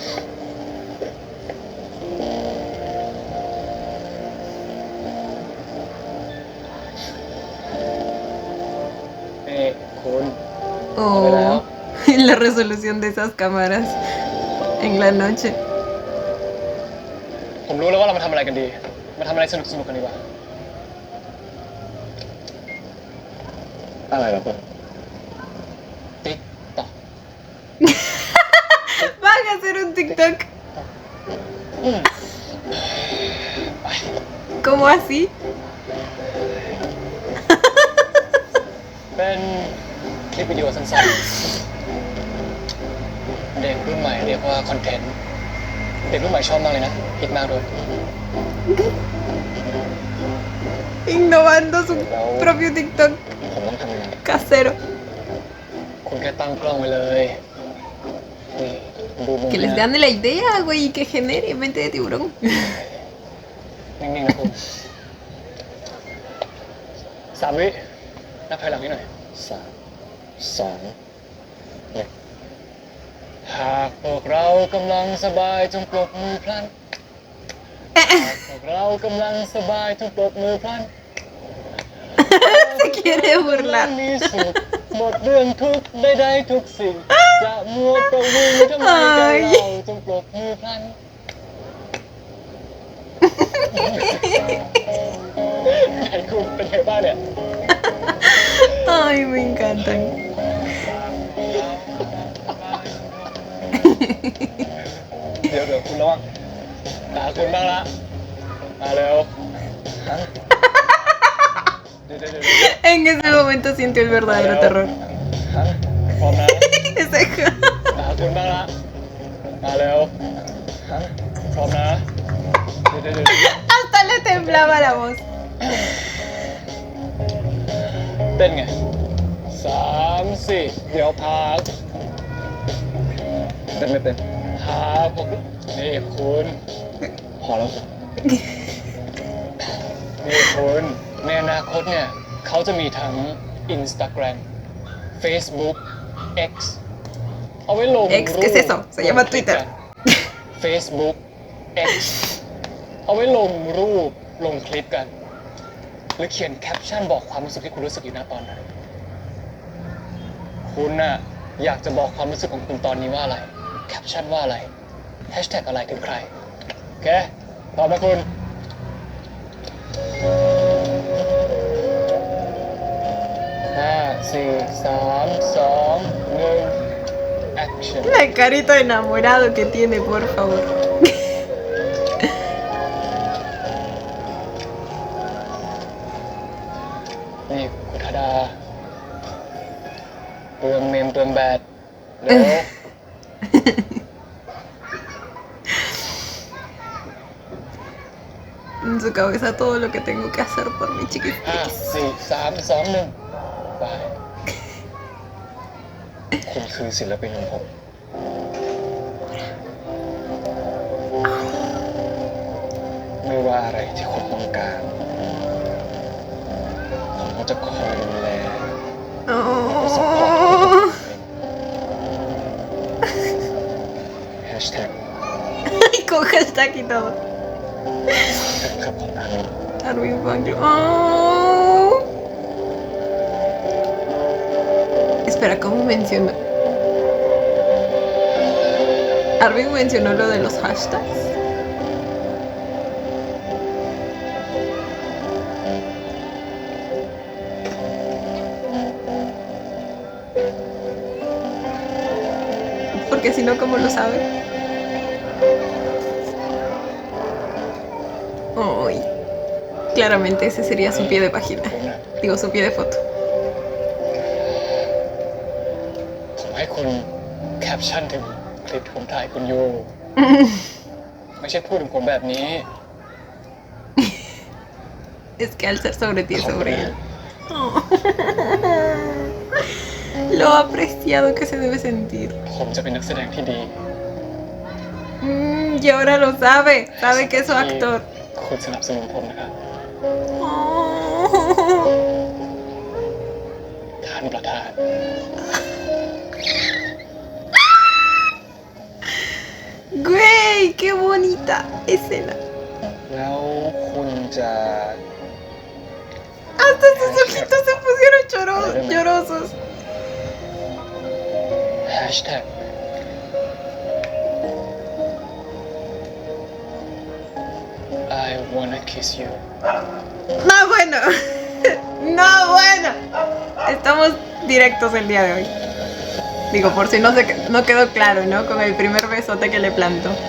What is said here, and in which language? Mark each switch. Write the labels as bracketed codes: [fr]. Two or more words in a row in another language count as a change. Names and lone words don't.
[th] เอ้คุณ [es] Oh, la resolución de esas cámaras en la noche. [th] ผมรู้แล้วว่าเรามาทำอะไรกันดี มาทำอะไรสนุกสนุกกันดีกว่า อะไรเหรอคุณติ๊กต๊อก [es] Van a hacer un TikTok. ¿Cómo así? [th] เป็นคลิปวิดีโอสั้นๆ เด็กรุ่นใหม่เรียกว่าคอนเทนต์ เด็กรุ่นใหม่ชอบมากเลยนะฮิตมากด้วย [es] Innovando su propio TikTok [th] ผมต้องทำยังไง [es] casero. [th] คุณแค่ตั้งกล้องไว้เลยนี่ดูมุม [es] Que les [th] นี้ [es] dan la idea, güey, y que genere mente de tiburón. [th] นิ่งๆนะคุณ3 วินับถอยหลังนิดหน่อย3 2 1หากพวกเรากำลังสบายจงปรบมือพลัน หากพวกเรากำลังสบายจงปรบมือพลัน [es] Se quiere burlar. [th] มีสุขหมดเรื่องทุกข์ใดๆทุกสิ่ง จะมัวปรบมือทำไมกันเราจงปรบมือพลันไหนคุณเป็นไงบ้างเนี่ย [es] Ay, me encantan. [th] เดี๋ยวคุณระวังตาคุณบ้างละมาเร็วเดี๋ยว [es] En ese momento sintió el verdadero terror. [th] พร้อมนะ [es] Ese [th] ตาคุณบ้างละมาเร็วพร้อมนะเดี๋ยว [es] Hasta le temblaba la voz. [th] เต้นไง3 4เดี๋ยวพักเต้นไม่เป็นพักพวกนี่คุณพอแล้ว นี่คุณในอนาคตเนี่ยเขาจะมีทั้ง Instagram Facebook X เอาไว้ลง [es] X, ¿qué es eso? Se llama Twitter. [th] Facebook X เอาไว้ลงรูปลงคลิปกัน หรือเขียนแคปชั่นบอกความรู้สึกที่คุณรู้สึกอยู่ณตอนนั้น คุณน่ะอยากจะบอกความรู้สึกของคุณตอนนี้ว่าอะไร แคปชั่นว่าอะไรแฮชแท็กอะไรถึงใคร โอเคตอบมาคุณ 5 4 3 2 1 action [es] La carita de enamorado que tiene, por favor. [th] นี่คุณธดาเปลืองเมมเปลืองแบตเร็ว [es] En su cabeza todo lo que tengo que hacer por mi 5 chiquitis. [th] 4 3 2 1 ไปคุณคือศิลปินของผม ไม่ว่าอะไรที่คุณต้องการ ผมก็จะคอยดูแล [es] Oh. [th] แฮชแท็ก [es] Con hashtag y todo. [th] ครับผมนะ [es] Armin Van Buuren. Oh. Espera, ¿cómo mencionó? Armin mencionó lo de los hashtags. Porque si no, ¿cómo lo sabe? Ay, claramente ese sería su pie de página. Digo, su pie de foto. [th] ผมให้คุณแคปชั่นถึงคลิปที่ผมถ่ายคุณอยู่ ไม่ใช่พูดถึงผมแบบนี้ [es] Es que al ser sobre ti es sobre él. Oh. Lo apreciado que se debe sentir. [th] ผมจะเป็นนักแสดงที่ดี [es] Y ahora lo sabe. Sabe que es su actor. [th] คุณสนับสนุนผมนะครับ [es] Oh. [th] ท่านประธาน [es] Güey, qué bonita escena. [th] แล้วคุณจะ [es] Hasta sus ojitos se pusieron llorosos. [th] แฮชแท็ก [en] I wanna kiss you [es] No, bueno. No, bueno. Estamos directos el día de hoy. Digo, por si no quedó claro, ¿no? Con el primer besote que le plantó.